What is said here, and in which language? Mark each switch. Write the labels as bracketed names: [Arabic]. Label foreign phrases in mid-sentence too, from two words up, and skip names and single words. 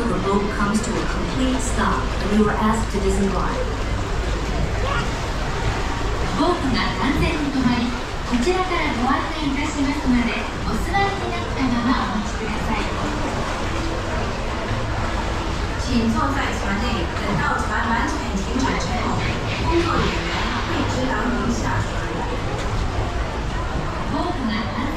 [English] boat comes to a complete stop and you are asked to disembark. [Japanese] ボートが完全に止まり、こちらからご案内いたしますので、お座りになったままお待ちください。 [Chinese] 请坐在船内，等到船完全停止之后，工作人员会指导您下船。 [Japanese] ボートが